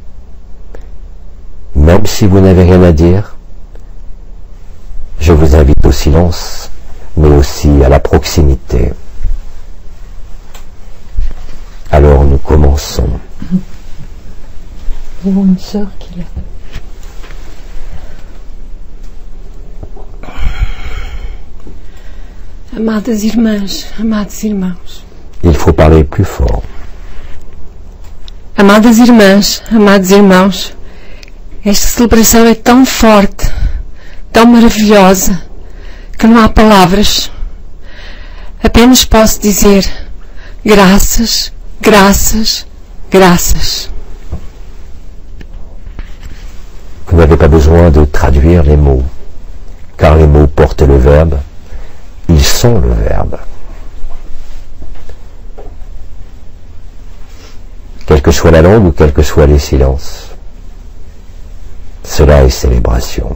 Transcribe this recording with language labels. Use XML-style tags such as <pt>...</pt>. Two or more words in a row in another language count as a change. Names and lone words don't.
<fr>Même si vous n'avez rien à dire, je vous invite au silence, mais aussi à la proximité. Alors nous commençons. Nous avons une sœur qui l'a.</fr> <pt>Amadas irmãs, amados irmãos.</pt> <fr>Il faut parler plus fort.</fr> <pt>Amadas irmãs, amados irmãos, esta celebração é tão forte, tão maravilhosa, que não há palavras. Apenas posso dizer graças, graças, graças.</pt> <fr>Vous n'avez pas besoin de traduire les mots, car les mots portent le verbe, ils sont le verbe. Quelle que soit la langue ou quels que soient les silences, cela est célébration.</fr>